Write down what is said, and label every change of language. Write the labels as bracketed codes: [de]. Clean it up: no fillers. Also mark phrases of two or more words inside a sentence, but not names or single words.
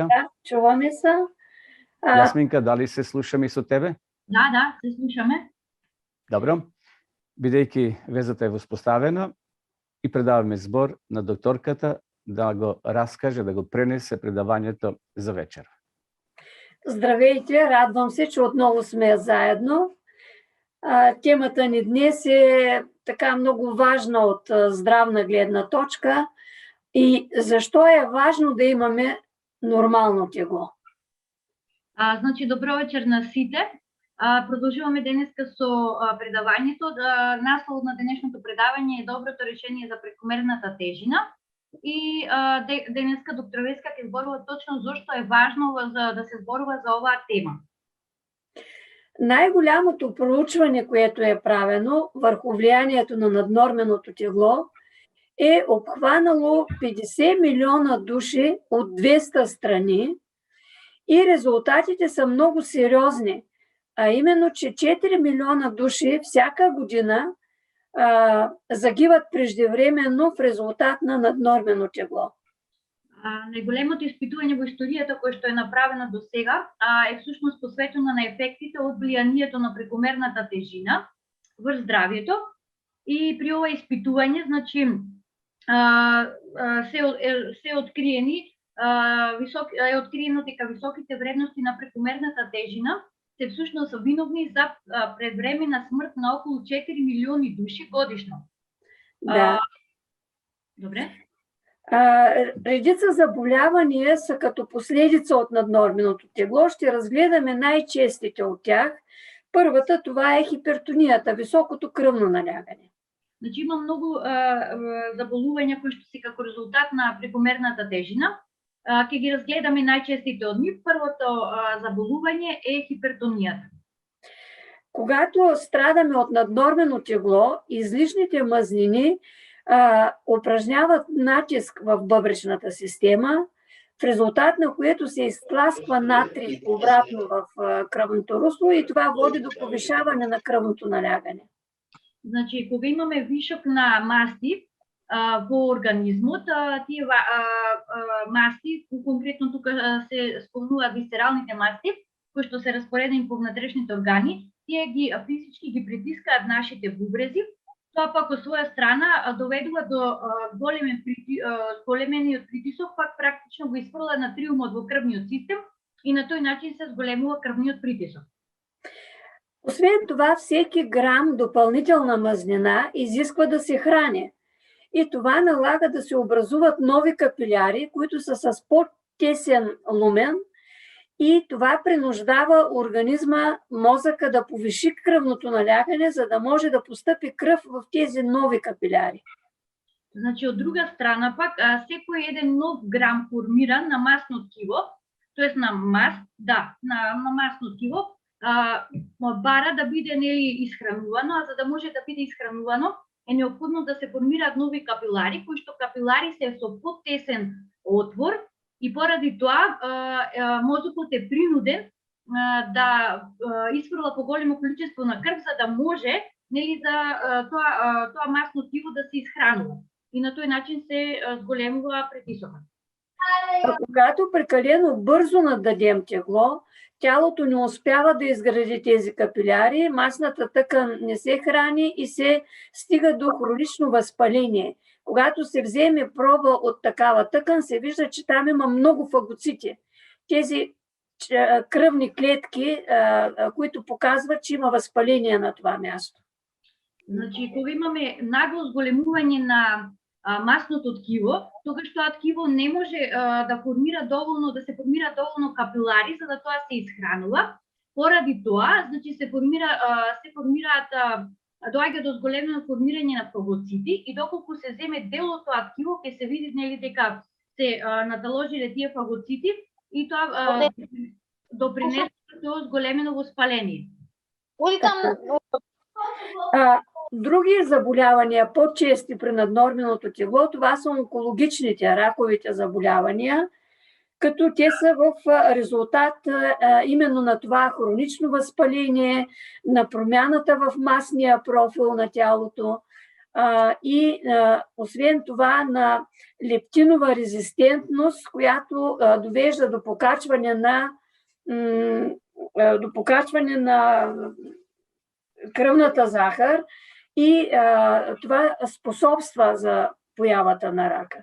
[bg] Да, чуваме се. [mk] Јасминка, дали се слушаме и со тебе? Да, се слушаме. Добро. Бидејќи везата е воспоставена и предаваме збор на докторката да го раскаже, да го пренесе предавањето за вечер. [bg] Здравейте, радвам се, че отново сме заедно. Темата ни днес е така много важна от здравна гледна точка и защо е важно да имаме нормално тегло. [mk] Значи, добро вечер на сите. Продолжуваме денеска со предавањето. Наслов на денешното предавање е доброто решение за прекомерната тежина. И денеска доктор Веска ќе зборува точно зошто е важно да се зборува за оваа тема. [bg] Най-голямото проучване, което е правено върху влиянието на наднорменото тегло, е обхванало 50 милиона души от 200 страни и резултатите са много сериозни, а именно, че 4 милиона души всяка година загиват преждевременно в резултат на наднормено тегло. [mk] Најголемото испитување во историјата кое што е направено до сега е всушност посветено на ефектите од влијанието на прекомерната тежина врз здравјето. И при ова испитување, значи, се откриено дека високите вредности на прекомерната тежина се всушност виновни за предвременна смрт на околу 4 милиони души годишно. [bg] Да. Добре. Редица заболявания са като последица от наднорменото тегло. Ще разгледаме най-честите от тях. Първата, това е хипертонията, високото кръвно налягане. [mk] Значи има много заболувања кои што се како резултат на прекомерната тежина. Ќе ги разгледаме најчестите од нив. Првото заболување е хипертонијата. [bg] Когато страдаме от наднормено тегло, излишните мазнини упражняват натиск в бъбречната система, в резултат на което се изтласква натрий обратно в кръвното русло и това води до повишаване на кръвното налягане. [mk] Значи, кога имаме вишок на масти во организмот, тие масти, конкретно тука се спомнуваат висцералните масти, кои што се распоредени по внатрешните органи, тие физички ги притискаат нашите бубрези. Тоа пак од своја страна доведува до големениот притисок, пак практично го изфрла натриумот во крвниот систем и на тој начин се зголемува крвниот притисок. [bg] Освен това, всеки грам допълнителна мазнина изисква да се храни. И това налага да се образуват нови капиляри, които са с по-тесен лумен, и това принуждава организма, мозъка да повиши кръвното налягане, за да може да постъпи кръв в тези нови капиляри. [mk] Значи, от друга страна пак, секој еден нов грам формиран на масно ткиво, тоест на маст, да, на масно тило, бара да биде нели изхранувано, а за да може да биде изхранувано е необходно да се формираат нови капилари, кои што капилари се со потесен отвор и поради тоа мозокот е принуден да изфрла поголемо количество на крв за да може нели за тоа масно тило да се изхранува. И на тој начин се зголемува притисокот. [bg] Когато прекалено бързо нададем тегло, тялото не успява да изгради тези капиляри, масната тъкан не се храни и се стига до хронично възпаление. Когато се вземе проба от такава тъкан, се вижда, че там има много фагоцити. Тези кръвни клетки, които показват, че има възпаление на това място. [mk] Значи, кога имаме нагло зголемување на масното ткиво, тогаш тоа ткиво не може да се формира доволно капилари за да тоа се изхранува. Поради тоа, значи се формираат доаѓа до зголемено формирање на фагоцити и доколку се земе дел од тоа ткиво, ќе се види нели дека се наталожиле тие фагоцити и тоа допринесе до зголемено воспаление. [bg] Други заболявания, по-чести при наднорменото тегло, това са онкологичните, раковите заболявания, като те са в резултат именно на това хронично възпаление, на промяната в масния профил на тялото и освен това на лептинова резистентност, която довежда до покачване на кръвната захар и това способства за появата на рака.